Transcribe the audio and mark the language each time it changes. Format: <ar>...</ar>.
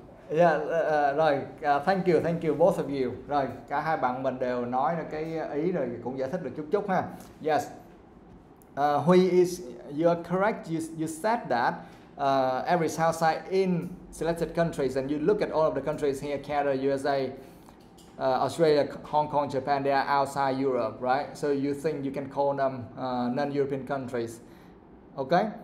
<en>Yeah, rồi, thank you both of you.</en> <vi>Rồi, cả hai bạn mình đều nói được cái ý rồi, cũng giải thích được chút ha.</vi> <en>Yes. Huy is, you are correct. You said that average house size in selected countries, and you look at all of the countries here: Canada, USA, Australia, Hong Kong, Japan. They are outside Europe, right? So you think you can call them non-European countries, okay?</en>